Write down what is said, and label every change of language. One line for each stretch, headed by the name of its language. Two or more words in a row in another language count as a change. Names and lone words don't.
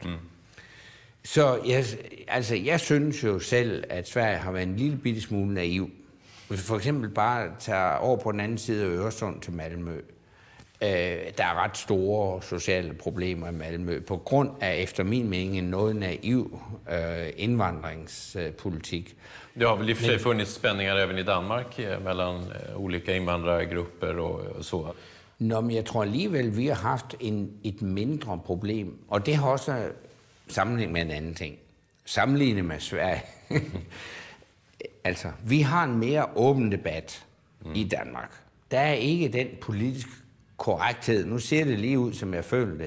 Danish: Så jeg synes jo selv, at Sverige har været en lille bitte smule naiv. Hvis vi for eksempel bare tager over på den anden side af Øresund til Malmø, der er ret store sociale problemer i Malmø, på grund af, efter min mening, en noget naiv indvandringspolitik.
Swedish: Det har väl i och för sig funnits spänningar även i Danmark mellan olika invandrargrupper och så.
Danish: Nå, men jeg tror alligevel, vi har haft et mindre problem, og det har også sammenlignet med en anden ting. Sammenlignet med Sverige. Altså, vi har en mere åben debat i Danmark. Der er ikke den politiske korrekthed. Nu ser det lige ud, som jeg føler det.